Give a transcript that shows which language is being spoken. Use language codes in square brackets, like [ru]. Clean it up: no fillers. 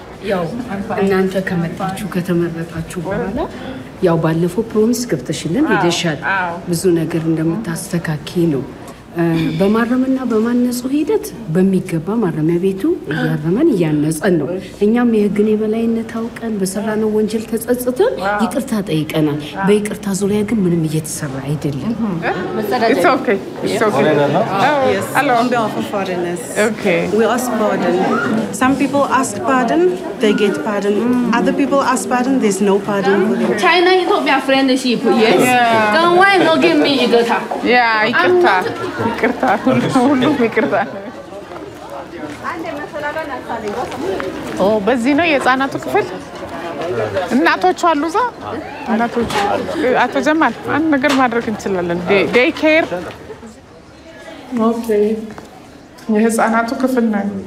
[am] ያው እናንተ ከመጣችሁ ከተመረጣችሁ በኋላ ያው ባለፈው ፕሮሚስ ገብተሽልን ሄደሻል ብዙ ነገር እንደምታስተካኪ ነው በማረምና በማነጹ ሂደት በሚገባ ማረሚያ ቤቱ ያረመን ያነጸን ነው እኛም የህግን የበላይነት አውቀን በሰራነው ወንጀል ተጸጽተን ይቅርታ ጠይቀናል በይቅርታ ዙሪያ ግን ምንም እየተሰራ አይደለም [en] It's okay. It's okay. Yes. Hello. On behalf of foreigners. Okay. We ask pardon. Some people ask pardon, they get pardon. Other people ask pardon, there's no pardon for them. China Ethiopia friendship yes then why not give me ይቅርታ Yeah, [am] ይቅርታ ሁሉም ይቅርታ በዚህ ነው የህፃናቱ ክፍል እናቶች አሉ እዛ እናቶች አቶ ጀማል አንድ ነገር ማድረግ እንችላለን [en] ዴይ ኬር ኦኬ [am] የህፃናቱ ክፍል ነው